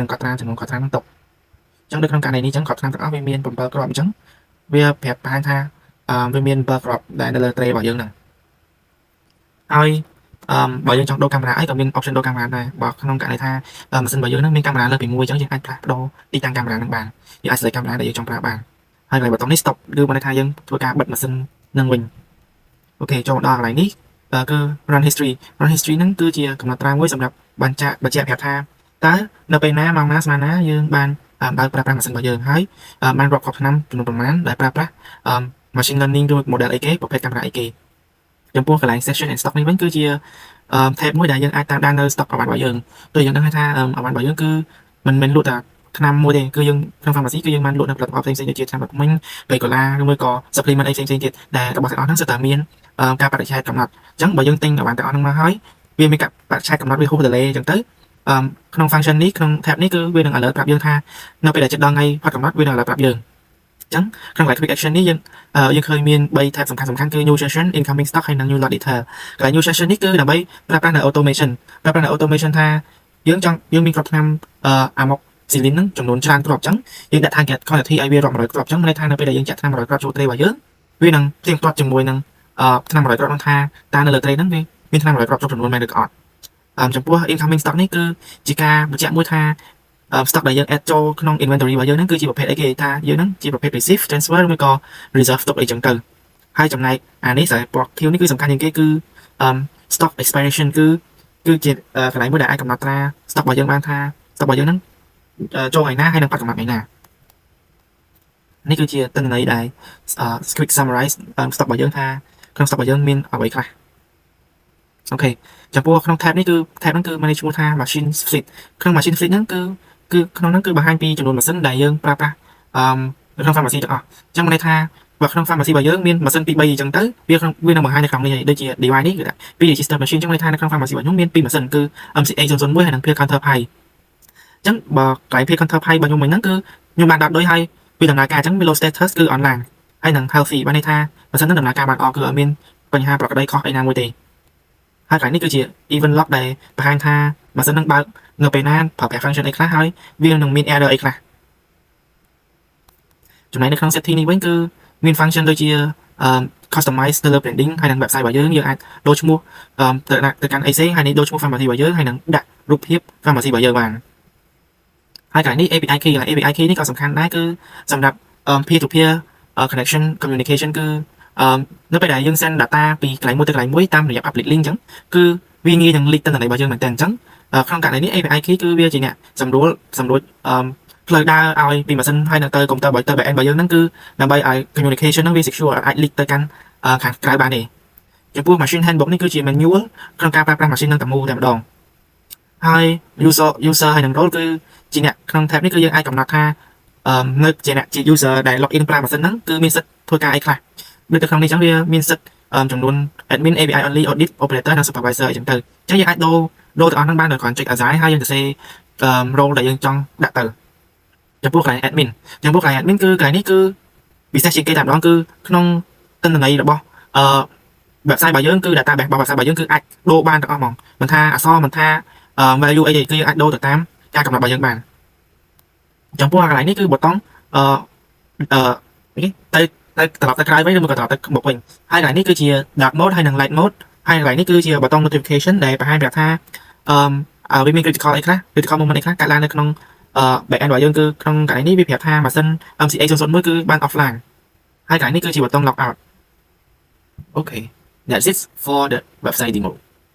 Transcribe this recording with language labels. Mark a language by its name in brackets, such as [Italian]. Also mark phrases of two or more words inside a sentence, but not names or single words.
[Khmer] នឹងកត់ត្រាចំនួនគ្រាប់ថ្នាំហ្នឹងទុកអញ្ចឹងនៅក្នុងករណីនេះអញ្ចឹងគ្រាប់ថ្នាំទាំងអស់វាមាន7គ្រាប់អញ្ចឹងវាប្រាប់បានថាវាមាន7គ្រាប់ដែលនៅលើ tray របស់យើងហ្នឹងហើយបើយើងចង់ដូរកាមេរ៉ាអីក៏មាន option ដូរកាមេរ៉ាដែរបើក្នុងករណីថាម៉ាស៊ីន របស់យើងហ្នឹងមានកាមេរ៉ាលើសពី1អញ្ចឹងយើងអាចផ្លាស់ប្ដូរទីតាំងកាមេរ៉ាហ្នឹងបានយើងអាច select កាមេរ៉ាដែលយើងចង់ប្រើបានហើយកន្លែងប៊ូតុងនេះ stop គឺបានន័យថាយើងធ្វើការបិទម៉ា ស៊ីននឹងវិញអូខេចូលមកដល់កន្លែងនេះគឺ [English] run history [Khmer] ហ្នឹងគឺជាកំណត់ត្រាមួយសម្រាប់បញ្ជាក់ប្រាប់ថាតើនៅ ពេលណាម៉ោងណាស្មើណាយើងបានបើកប្រើប្រាស់ម៉ាស៊ីនរបស់យើងហើយបានរាប់គ្រាប់ឆ្នាំចំនួនប្រមាណដែលប្រើប្រាស់ [English] machine learning [Khmer] ឬ model អីគេប្រភេទកាមេរ៉ាអីគេចំពោះកន្លែង [English] session and stock [Khmer] នេះវិញគឺជា tab មួយដែលយើងអាចតាមដាននៅ stock របស់យើងដូចយើងដឹងថារបស់យើងគឺមិនមែនលក់តែថ្នាំមួយទេគឺយើងក្នុង pharmacy គឺយើងបានលក់នៅផលិតផលផ្សេងៗដូចជាថ្នាំបេកូឡាឬមួយក៏ supplement អីផ្សេងៗទៀតដែលរបស់ទាំងអស់ហ្នឹងសុទ្ធតែមាន ការបដិឆេទកំណត់អញ្ចឹងបើយើងទិញឲ្យបានទាំងអស់ហ្នឹងមកហើយវាមានការបដិឆេទកំណត់វាហួស delay អញ្ចឹងទៅក្នុង function នេះក្នុង tab នេះគឺវានឹង alert ប្រាប់យើងថានៅពេលដែលជិតដល់ថ្ងៃផុតកំណត់វានឹង alert ប្រាប់យើងអញ្ចឹងក្នុងកន្លែង [English] quick action [Khmer] នេះយើងឃើញមាន3 tab សំខាន់ៗគឺ [English] new session incoming stock [Khmer] ហើយនិង [English] new lot detail [Khmer] កន្លែង [English] new session [Khmer] នេះគឺដើម្បីប្រើប្រាស់នៅ automation ប្រើប្រាស់នៅ automation ថាយើងមានគ្រាប់ថ្នាំអាម៉ុកស៊ីលីនហ្នឹងចំ នួនច្រើនគ្រាប់អញ្ចឹងយើងដាក់ [English] target quantity [Khmer] ឲ្យវារាប់100គ្រាប់អញ្ចឹងមានន័យថានៅពេលដែលយើងចាក់ថ្នាំ100គ្រាប់ចូលត្រីរបស់យើងវានឹងផ្ទៀងផ្ទាត់ជាមួយនឹងថ្នាំ100គ្រាប់ហ្នឹងថាតើនៅលើត្រីហ្នឹងវាមានថ្នាំ100គ្រាប់ចូលចំនួនមែនឬក៏អត់ចំពោះ [English] incoming stock [Khmer] នេះគឺជាការបញ្ជាក់មួយថាstock ដែលយើង add ចូលក្នុង inventory របស់យើងហ្នឹងគឺជាប្រភេទអីគេថាយើង ហ្នឹងជាប្រភេទ [English] receive transfer [Khmer] ឬក៏ [English] reserve stock [Khmer] អីចឹងទៅហើយចំណែកអានេះស្រ័យពណ៌ខៀវនេះគឺសំខាន់ជាងគេគឺ [English] stock expiration [Khmer] គឺជាកន្លែងមួយដែលអាចកំណត់ត្រា stock របស់យើងបានថា stock របស់យើងហ្នឹងចូលថ្ងៃណាហើយនឹងបាត់កំណត់ថ្ងៃណានេះគឺជា ទិន្នន័យដែល [English] quick summarize stock [Khmer] របស់យើងថាក្នុង stock របស់យើងមានអ្វីខ្លះអូខេចំពោះក្នុង tab នេះគឺ tab ហ្នឹងគឺ manage ឈ្មោះថា [English] machine fleet [Khmer] ក្នុង [English] machine fleet [Khmer] ហ្នឹងគឺក្នុងហ្នឹងគឺបង្ហាញ ពីចំនួនម៉ាស៊ីនដែលយើងប្រើប្រាស់ក្នុង pharmacy ទាំងអស់អញ្ចឹងមានន័យថាបើក្នុង pharmacy របស់យើងមានម៉ាស៊ីន2 3អញ្ចឹងទៅវានឹងបង្ហាញនៅក្នុងនេះដូចជា device នេះគឺថា2 [English] register machine [Khmer] អញ្ចឹងមានន័យថានៅក្នុង pharmacy របស់ខ្ញុំមាន2ម៉ាស៊ីនគឺ MCA 001ហើយនិង [English] pill counter pi [Khmer] អញ្ចឹងបើកន្លែង [English] pill counter pi [Khmer] របស់ខ្ញុំមិញហ្នឹងគឺខ្ញុំបានដាក់ដូចហើយវាដំណើរការអញ្ចឹង [English] low status [Khmer] គឺ online ហើយនឹង healthy បានន័យថាម៉ាស៊ីនហ្នឹងដំណើរការបានល្អគឺអត់មានបញ្ហាប្រក្រតីខុសអីណាមួយទេហើយកន្លែងនេះគឺជា [English] event log [Khmer] ដែលបង្ហាញថាម៉ាស៊ីនហ្នឹងបើកនៅពេលណាប្រើប្រាស់ function អីខ្លះហើយវានឹងមាន error អីខ្លះ ចំណែកនៅក្នុង setting នេះវិញគឺមាន function ដូចជា customize ទៅលើ branding ហើយនឹង website របស់យើងអាចដូរឈ្មោះទៅកាន់អីផ្សេងហើយនេះដូរឈ្មោះ pharmacy របស់យើងហើយនឹងដាក់រូបភាព pharmacy របស់យើងបានហើយកន្លែងនេះ [English] API key [Khmer] កន្លែង [English] API key [Khmer] នេះក៏សំខាន់ដែរគឺសម្រាប់ [English] peer to peer connection communication [Khmer] គឺនៅពេលដែលយើង [English] send data [Khmer] ពីកន្លែងមួយទៅកន្លែងមួយតាមរយៈ [English] public link [Khmer] អញ្ចឹងគឺវាងាយ នឹង leak ទិន្នន័យរបស់យើងមែនតើអញ្ចឹងក្នុងករណីនេះ [English] API key [Khmer] គឺវាជាអ្នកសម្រួលផ្លូវដើរឲ្យពីម៉ាស៊ីនហើយនៅទៅ computer ទៅ backend របស់យើងហ្នឹងគឺដើម្បីឲ្យ communication ហ្នឹងវា secure អាច leak ទៅកាន់ខាងក្រៅបាន ទេចំពោះ [English] machine handbook [Khmer] នេះគឺជា manual ក្នុងការប្រើប្រាស់ machine ហ្នឹងតែមួយតែម្ដងហើយ user ហើយនឹង role គឺជាអ្នកក្នុង tab នេះគឺយើងអាចកំណត់ថានៅជាអ្នកជា user ដែល [English] log in [Khmer] ប្រើម៉ាស៊ីនហ្នឹងគឺមានសិទ្ធិធ្វើការអីខ្លះដូចទៅក្នុងនេះអញ្ចឹងវាមានសិទ្ធិចំនួន [English] admin API only audit operator [Khmer] និង supervisor អញ្ចឹងទៅអញ្ចឹងយើងអាចដូរទាំងអស់ហ្នឹងបានដោយគ្រាន់ចុច assign ហើយយើងសរសេរ role ដែលយើងចង់ដាក់ទៅចំពោះកន្លែង admin គឺកន្លែងនេះគឺពិសេសជាងគេតែម្ដងគឺក្នុងទិន្នន័យរបស់website របស់យើងគឺ database របស់ website របស់យើងគឺអាចដូរបានទាំងអស់ហ្មងមិនថាអក្សរមិនថា value អីទេគឺយើងអាចដូរទៅតាមការកំណត់របស់យើងបានចំពោះកន្លែងនេះគឺប៊ូតុង ទៅត្រឡប់ទៅក្រោយវិញឬមកត្រឡប់ទៅមុខវិញហើយកន្លែងនេះគឺជា [English] dark mode [Khmer] ហើយនិង [English] light mode [Khmer] ហើយកន្លែងនេះគឺជាប៊ូតុង notification ដែលបង្ហាញប្រាប់ថាវាមាន critical អីខ្លះ [English] critical moment [Khmer] អីខ្លះកើតឡើងនៅក្នុង backend របស់យើងគឺក្នុងកន្លែងនេះវាប្រាប់ថាម៉ាស៊ីន MCA 001គឺបាន offline ហើយកន្លែងនេះគឺជាប៊ូតុង [English] log out Okay that's it for the website demo